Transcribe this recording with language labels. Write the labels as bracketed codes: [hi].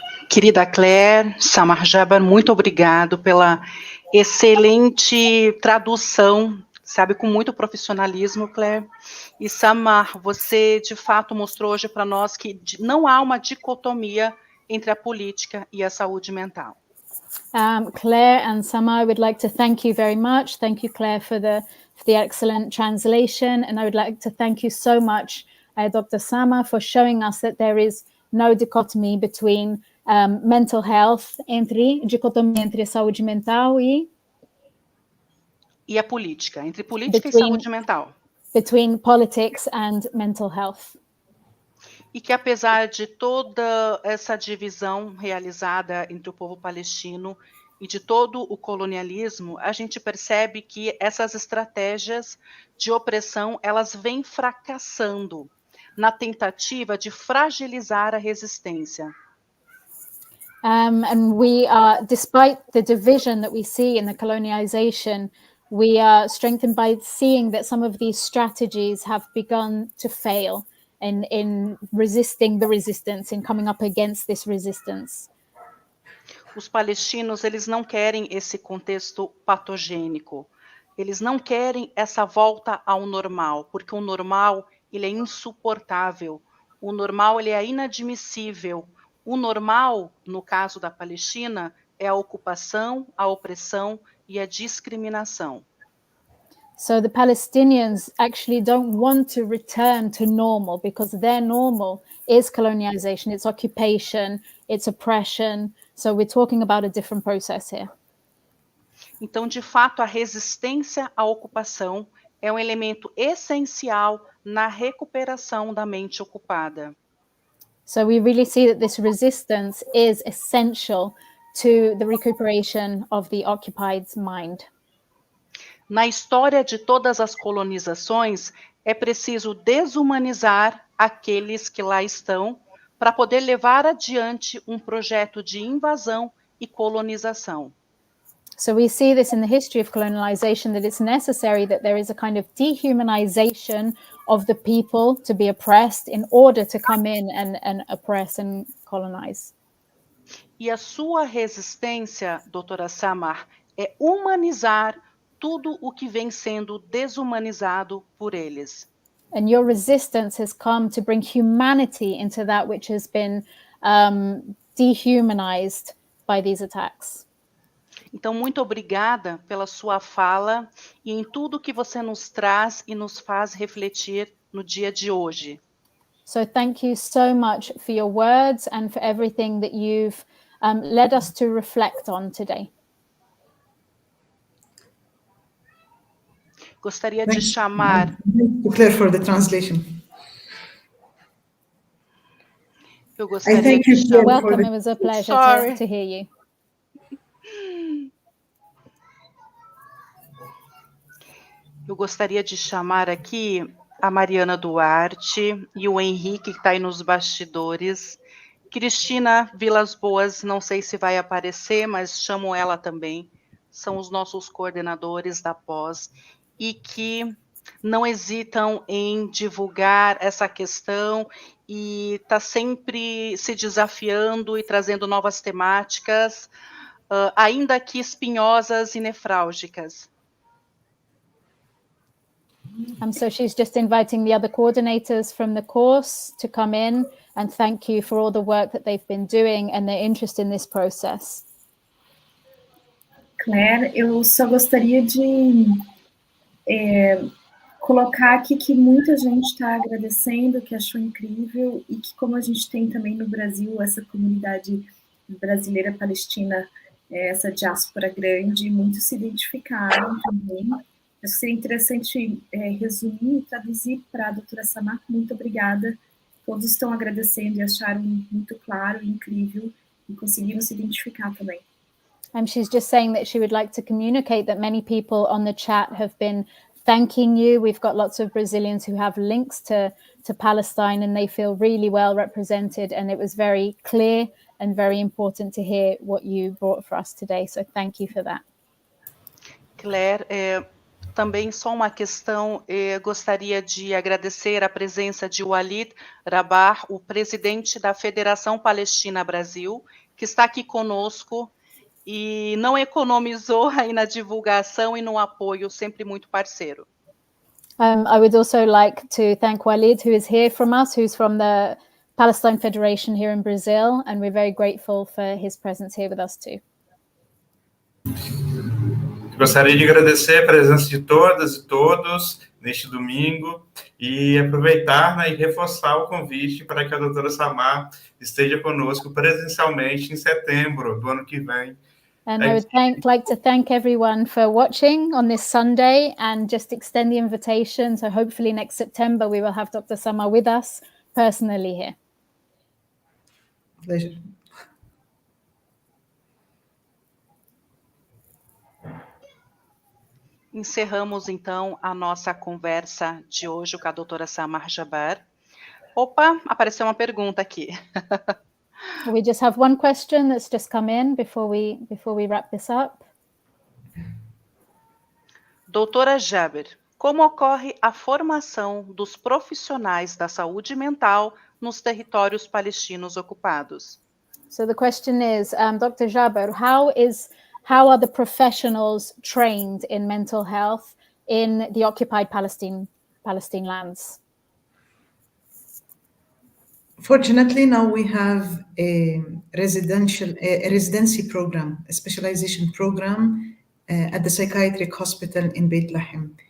[pt] Querida Claire, Samah, Jabr, muito obrigado pela excelente tradução, sabe, com muito profissionalismo, Claire. E Samah, você de fato mostrou hoje para nós que não há uma dicotomia entre a política e a saúde mental. [en] Claire and Samah, I would like to thank you very much. Thank you, Claire, for the excellent translation. And I would like to thank you so much, Dr. Samah, for showing us that there is no dichotomy between mental health, [pt] dicotomia entre a saúde mental e a política, entre política e saúde mental. [en] Between politics and mental health. [pt] E que apesar de toda essa divisão realizada entre o povo palestino e de todo o colonialismo, a gente percebe que essas estratégias de opressão, elas vêm fracassando na tentativa de fragilizar a resistência. [en] And we are, despite the division that we see in the colonialization, we are strengthened by seeing that some of these strategies have begun to fail in resisting the resistance, in coming up against this resistance. [pt] Os palestinos, eles não querem esse contexto patogênico. Eles não querem essa volta ao normal, porque o normal, ele é insuportável. O normal, ele é inadmissível. O normal, no caso da Palestina, é a ocupação, a opressão e a discriminação. [en] So the Palestinians actually don't want to return to normal because their normal is colonialization, it's occupation, it's oppression. So we're talking about a different process here. [pt] Então, de fato, a resistência à ocupação é um elemento essencial na recuperação da mente ocupada. [en] So we really see that this resistance is essential to the recuperation of the occupied mind. [pt] Na história de todas as colonizações, é preciso desumanizar aqueles que lá estão para poder levar adiante um projeto de invasão e colonização. [en] So we see this in the history of colonialization, that it's necessary that there is a kind of dehumanization of the people to be oppressed in order to come in and oppress and colonize. [pt] E a sua resistência, doutora Samah, é humanizar tudo o que vem sendo desumanizado por eles. [en] And your resistance has come to bring humanity into that which has been dehumanized by these attacks. [pt] Então, muito obrigada pela sua fala e em tudo que você nos traz e nos faz refletir no dia de hoje. [en] So thank you so much for your words and for everything that you've led us to reflect on today. [pt] Gostaria de chamar... [en] Claire for the translation. [pt] Eu gostaria de chamar... [en] Welcome, it was a pleasure to hear you. [pt] Eu gostaria de chamar aqui a Mariana Duarte e o Henrique, que está aí nos bastidores. Cristina Vilas Boas, não sei se vai aparecer, mas chamo ela também. São os nossos coordenadores da pós e que não hesitam em divulgar essa questão e está sempre se desafiando e trazendo novas temáticas, ainda que espinhosas e nefrálgicas. [en] So she's just inviting the other coordinators from the course to come in and thank you for all the work that they've been doing and their interest in this process. [pt] Claire, eu só gostaria de colocar aqui que muita gente está agradecendo, que achou incrível e que, como a gente tem também no Brasil, essa comunidade brasileira palestina, essa diáspora grande, muitos se identificaram também. Acho que seria interessante resumir e traduzir para a doutora Samah. Muito obrigada. Todos estão agradecendo e acharam muito claro e incrível e conseguiram se identificar também. [en] She's just saying that she would like to communicate that many people on the chat have been thanking you. We've got lots of Brazilians who have links to Palestine and they feel really well represented, and it was very clear and very important to hear what you brought for us today. So thank you for that. [pt] Claire, também só uma questão, gostaria de agradecer a presença de Walid Jabr, o presidente da Federação Palestina Brasil, que está aqui conosco e não economizou aí na divulgação e no apoio, sempre muito parceiro. [en] I would also like to thank Walid, who is here from us, who's from the Palestine Federation here in Brazil, and we're very grateful for his presence here with us too. [pt] Gostaria de agradecer a presença de todas e todos neste domingo e aproveitar, né, e reforçar o convite para que a doutora Samah esteja conosco presencialmente em setembro do ano que vem. [en] And I would like to thank everyone for watching on this Sunday and just extend the invitation. So hopefully next September we will have Dr. Samah with us personally here. Pleasure. [pt] Encerramos, então, a nossa conversa de hoje com a doutora Samah Jabr. Opa, apareceu uma pergunta aqui. [en] We just have one question that's just come in before we wrap this up. [pt] Doutora Jabr, como ocorre a formação dos profissionais da saúde mental nos territórios palestinos ocupados? [en] So the question is, Dr. Jabr, how are the professionals trained in mental health in the occupied Palestine lands? Fortunately, now we have a residency program, a specialization program at the psychiatric hospital in Beit Lahem.